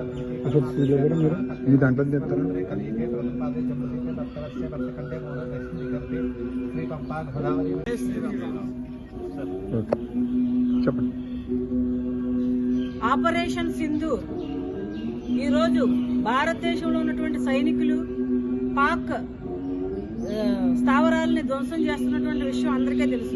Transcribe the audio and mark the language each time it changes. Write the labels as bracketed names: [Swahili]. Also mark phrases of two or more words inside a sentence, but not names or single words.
[Telugu] ఈ దాంట్లో చెప్తారా [Sanskrit] कलिके प्रथमपादे जन्मदिने दत्तवर्षे वर्षखंडे मूल दक्षिण दिगंते श्री पंपा गोदावरी [Telugu] చెప్పండి. ఆపరేషన్ సింధూర్ ఈరోజు భారతదేశంలో ఉన్నటువంటి సైనికులు పాక్ స్థావరాలని ధ్వంసం చేస్తున్నటువంటి విషయం అందరికీ తెలుసు.